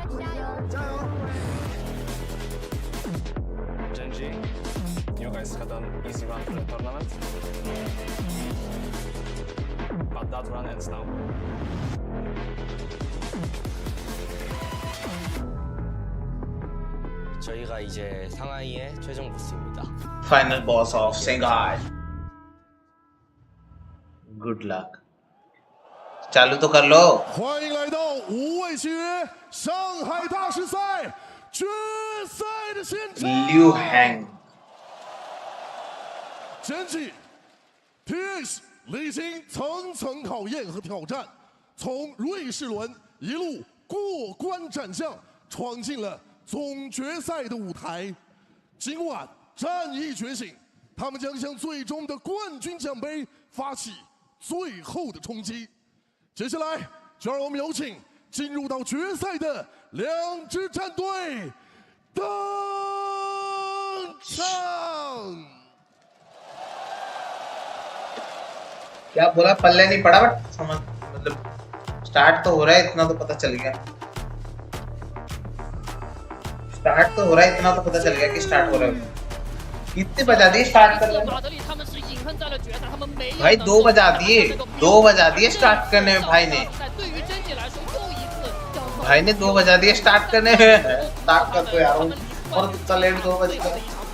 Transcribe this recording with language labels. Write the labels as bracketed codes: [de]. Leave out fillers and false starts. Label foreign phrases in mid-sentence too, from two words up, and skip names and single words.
[en] Gen.G, you guys had an easy run to the tournament, but that run ends now. [ko] 저희가 이제 상하이의 최종 보스입니다. [en] final boss of Shanghai good luck [hi] चालू तो कर लो [zh] 欢迎来到无畏契约上海大师赛决赛的现场。 Liu Hang Gen.G TX 历经层层考验和挑战，从瑞士轮一路过关斩将，闯进了总决赛的舞台。今晚战役觉醒，他们将向最终的冠军奖杯发起最后的冲击。接下来，就让我们有请进入到决赛的两支战队登场。 [hi] क्या बोला पल्ले नहीं पड़ा बट समझ मतलब स्टार्ट तो हो रहा है इतना तो पता चल गया स्टार्ट तो हो रहा है इतना तो पता चल गया कि स्टार्ट हो रहा है कितने बजा दिए स्टार्ट करने भाई 2 बजा दिए स्टार्ट करने में भाई ने 2 बजा दिए स्टार्ट करने में स्टार्ट कर दो यार और कितना लेट 2 बज गया